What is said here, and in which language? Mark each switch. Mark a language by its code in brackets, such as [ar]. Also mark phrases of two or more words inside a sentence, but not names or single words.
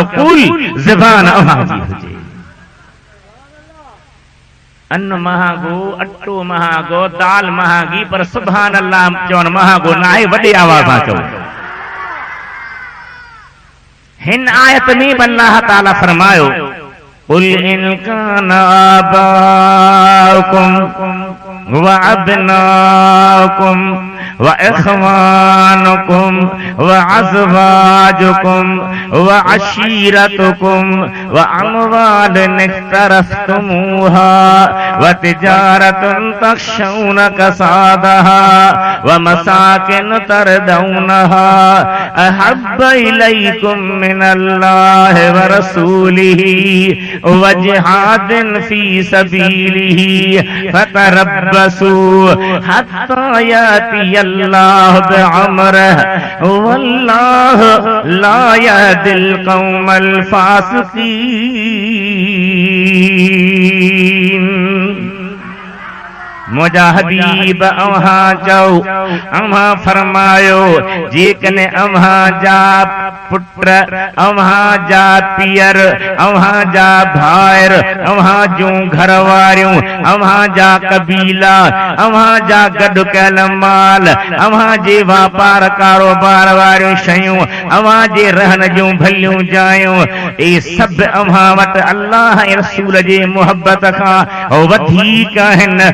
[sd] कुल ज़बान अव्हां जी हुजे। अन्न महागो, अटो महागो, दाल महागी, पर [ar] سبحان الله [sd] चवण महागो न आहे। वॾे आवाज़ सां चओ। हिन आयत में अल्लाह ताला फरमायो, [ar] قل إن كان آباؤكم و أبناؤكم و إخوانكم و أزواجكم و عشيرتكم و أموال اقترفتموها و تجارة تخشون كسادها و مساكن ترضونها أحب إليكم من الله و رسوله و جهاد في سبيله فتربصوا حتى يأتي الله بأمره والله لا يهدي القوم الفاسقين. [sd] मुंहिंजा हबीब अव्हां चओ। अव्हां फरमायो, जेकॾहिं अव्हां जा पुट, अव्हां जा पीअर, अव्हां जा भाइर, अव्हां जूं घर वारियूं, अव्हां जा कबीला, अव्हां जा गॾु कयल माल, अव्हां जे वापार कारोबार वारियूं शयूं, अव्हां जे रहण जूं भलियूं जायूं, इहे सभु अव्हां वटि अल्लाह ऐं रसूल जे मुहबत खां वधीक आहिनि।